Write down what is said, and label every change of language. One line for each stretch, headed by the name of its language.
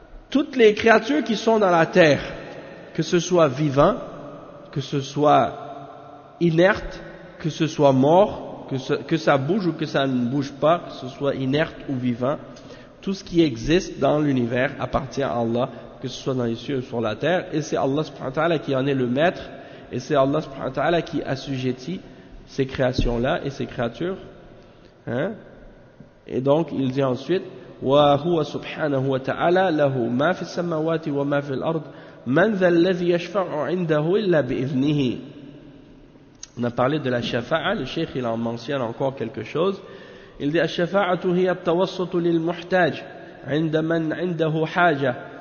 French: Toutes les créatures qui sont dans la terre, que ce soit vivant, que ce soit inerte, que ce soit mort, que ça bouge ou que ça ne bouge pas, que ce soit inerte ou vivant, tout ce qui existe dans l'univers appartient à Allah, que ce soit dans les cieux ou sur la terre, et c'est Allah subhanahu wa ta'ala qui en est le maître, et c'est Allah subhanahu wa ta'ala qui assujettit ces créations-là et ces créatures. Et donc il dit ensuite
Arabic: وَهُوَ سُبْحَانَهُ وَتَعَالَى لَهُ مَا فِي السَّمَاوَاتِ وَمَا فِي الْأَرْضِ مَنْ ذَا الَّذِي يَشْفَعُ عِنْدَهُ إِلَّا بِإِذْنِهِ.
French: On a parlé de la shafa'a, le cheikh il en mentionne encore quelque chose. Il dit
Arabic: الشفاعة هي التوسط للمحتاج عند من عنده حاجة